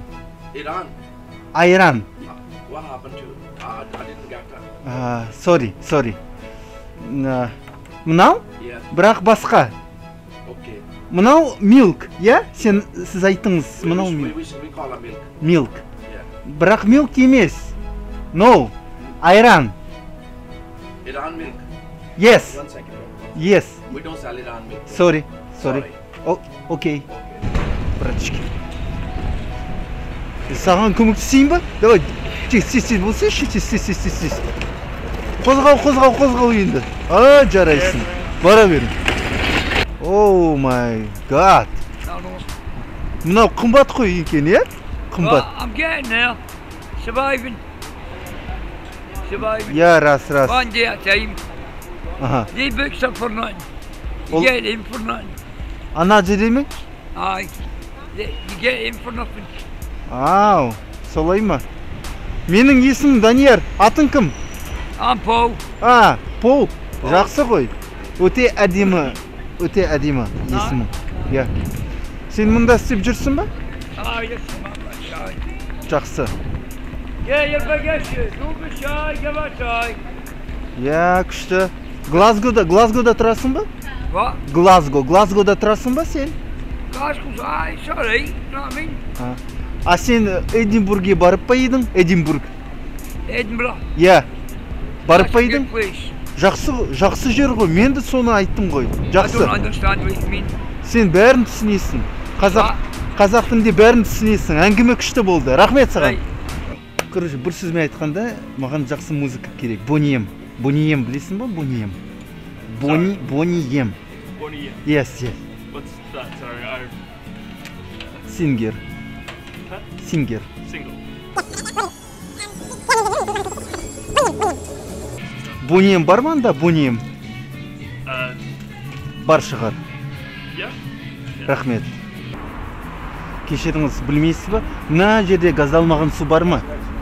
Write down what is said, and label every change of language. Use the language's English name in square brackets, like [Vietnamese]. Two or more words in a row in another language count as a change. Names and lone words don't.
[Kazakh] Айран. [English] What happened to it? I didn't get that. Sorry. [Kazakh] Мынау? [English] Yeah. [Kazakh] Бірақ басқа. [English] Okay. [Kazakh] Мынау milk, иә? Сіз айттыңыз, мынау milk. [English] We call it milk. Milk. Yeah. [Kazakh] Бірақ milk емес. No. Айран. [English] Iran milk. Yes. 1 second. Yes. We don't sell Iran milk. Sorry. Sorry. [Kazakh] Окей. Братчики. Саған көмектесейін ба? Давай. Тез болса, тез. Қозғау енді. Жарайсың. Бара берің. [English] Oh my god. [Kazakh] Мынау қымбат қой екен, е? Қымбат. [English] I'm getting there. Surviving. [Kazakh] Я, раз. [English] One day at a time. Аха. These books are for nothing. You get them for nothing. [Kazakh] Ана жерде ме? [English] Aye. You get them for nothing. [Kazakh] Ау, солай ма? Менің есімім Данияр. Атың кім? [English] I'm Paul. [Kazakh] Пол. Жақсы ғой. Өте әдемі есімі. Я. Сен мұнда істеп жүрсің ба? [English] Yes, man. [Kazakh] Жақсы. [English] Yeah, you're big issue. Don't be shy, give it a try. [Kazakh] Я, күшті. Глазгода тұрасың ба? [English] What? [Kazakh] Глазгода тұрасың ба сен? [English] Glasgow's alright, it's alright, you know what I mean? [Kazakh] А сен Эдинбургге барып па едің? Эдинбург. [English] Edinburgh. [Kazakh] Иә. Барып па [English] That's a [Kazakh] едің? [English] good place. [Kazakh] Жақсы жер ғой. Мен де соны айттым ғой. [English] I [Kazakh] Жақсы. [English] don't understand what you mean. [Kazakh] Сен бәрін түсінесің. Қазақ тілінде бәрін түсінесің. Әңгіме күшті болды. Рахмет саған. [English] Right. [Kazakh] Короче, бір сөзмен айтқанда, маған жақсы музыка керек. Бонием білесің ба? Бонием. Бонием. [English] Bonnie. Yes. What's that? Sorry, Singer. Single. [Kazakh] Бонием бар ма анда? Бонием. Бар шығар. [English] Yeah. [Kazakh] Рахмет. Кешіріңіз, білмейсіз ба? Мына жерде газдалмаған су бар ма?